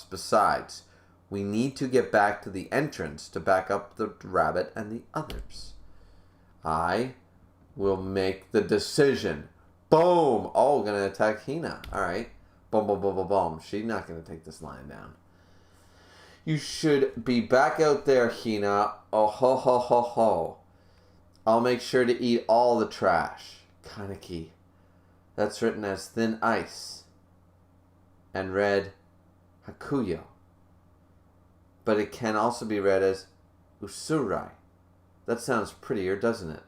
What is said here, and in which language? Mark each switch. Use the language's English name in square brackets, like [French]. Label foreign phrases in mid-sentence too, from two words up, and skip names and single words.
[English] Besides, we need to get back to the entrance to back up the rabbit and the others. I will make the decision. Boom! Oh, gonna attack Hina. Alright. Boom, boom, boom, boom, boom. She's not gonna take this lion down. You should be back out there, Hina. Oh, ho, ho, ho, ho. I'll make sure to eat all the trash. Kaneki. That's written as thin ice. And read Hakuyo. But it can also be read as Usurai. That sounds prettier, doesn't it?